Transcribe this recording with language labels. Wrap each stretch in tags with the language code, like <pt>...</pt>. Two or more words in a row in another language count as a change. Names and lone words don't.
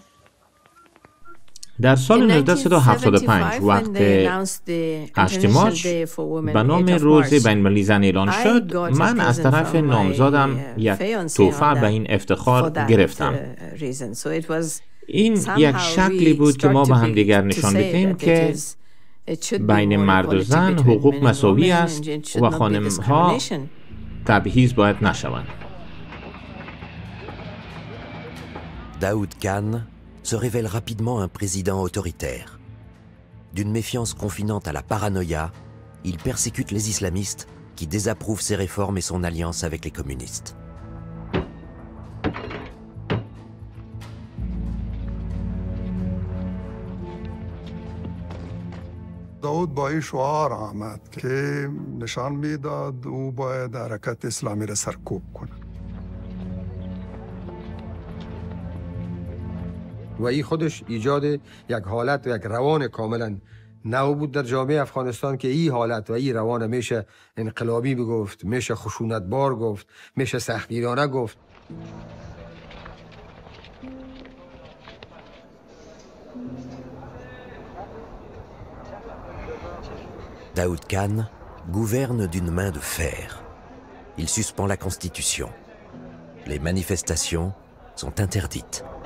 <fa>در سال 1975 وقت 8 مارچ به نام روز بین‌المللی زن اعلان شد، من از طرف نامزادم یک تحفه به این افتخار گرفتم. این یک شکلی بود که ما به هم دیگر نشان بدهیم که بین مرد و زن حقوق مساوی است و خانم‌ها تبعیض باید نشوند.</fa> <fr>Daoud Khan se révèle rapidement un président autoritaire. D'une méfiance confinante à la paranoïa, il persécute les islamistes qui désapprouvent ses réformes et son alliance avec les communistes.</fr> <fa>داود با این شعار آمد که نشان میداد او باید حرکت اسلامی را سرکوب کنه. و این خودش ایجاد یک حالت و یک روان کاملا نو بود در جامعه افغانستان که این حالت و این روان میشه انقلابی بگفت، میشه خشونتبار گفت، میشه سختگیرانه گفت.</fa> <fr>Daoud Khan gouverne d'une main de fer. Il suspend la Constitution. Les manifestations sont interdites.</fr>